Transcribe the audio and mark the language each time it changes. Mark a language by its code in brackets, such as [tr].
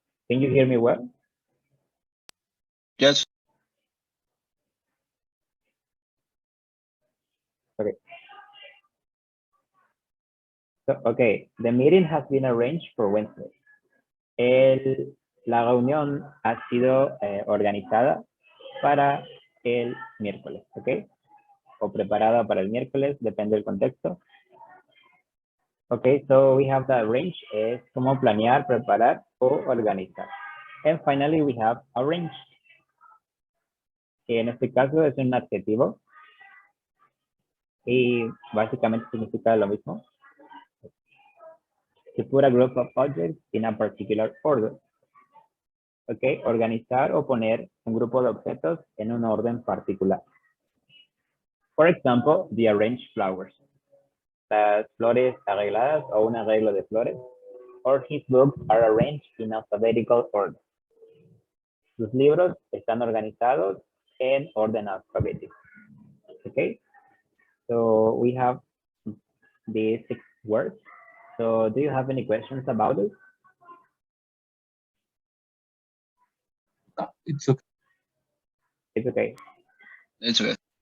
[en] Can you hear me well? Yes. Okay. So, okay, the meeting has been arranged for Wednesday. [es] La reunión ha sido organizada para el miércoles, ¿ok? O preparada para el miércoles, depende del contexto. [en] Okay, so we have the arrange, [es] es como planear, preparar o organizar. [en] And finally we have arrange, [es] que en este caso es un adjetivo y básicamente significa lo mismo. [en] To put a group of objects in a particular order. [es] Okay, organizar o poner un grupo de objetos en un orden particular. [en] For example, the arranged flowers. [es] Las flores arregladas o un arreglo de flores. [en] Or his books are arranged in alphabetical order. [es] Sus libros están organizados en orden alfabético. [en] Okay, so we have these 6 words. So do you have any questions about it? It's okay. It's okay. It's okay.